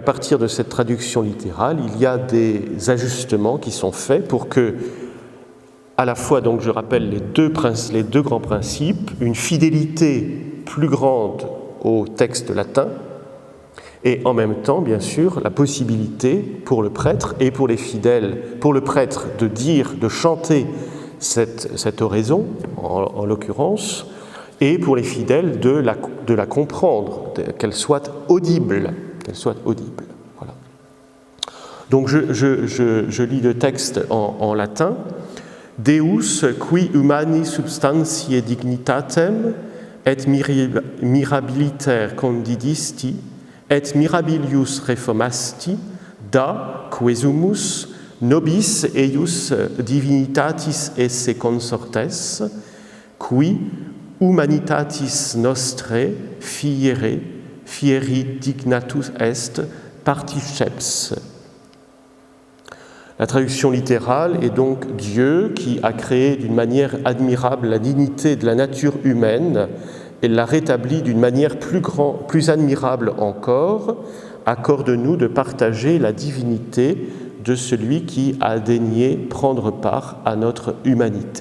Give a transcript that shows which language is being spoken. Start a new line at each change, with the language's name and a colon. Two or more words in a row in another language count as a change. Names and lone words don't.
French: partir de cette traduction littérale, il y a des ajustements qui sont faits pour que, à la fois, donc je rappelle les deux grands principes, une fidélité plus grande au texte latin, et en même temps, bien sûr, la possibilité pour le prêtre et pour les fidèles, pour le prêtre de chanter cette oraison, en l'occurrence, et pour les fidèles de la comprendre, qu'elle soit audible. Voilà. Donc je lis le texte en latin.
Latin: Deus qui humani substantiae dignitatem et mirabiliter condidisti et mirabilius reformasti da quesumus nobis eius divinitatis esse consortes qui humanitatis nostrae fieri dignatus est particeps.
French: La traduction littérale est donc Dieu qui a créé d'une manière admirable la dignité de la nature humaine et l'a rétablie d'une manière plus admirable encore. Accorde-nous de partager la divinité de celui qui a daigné prendre part à notre humanité.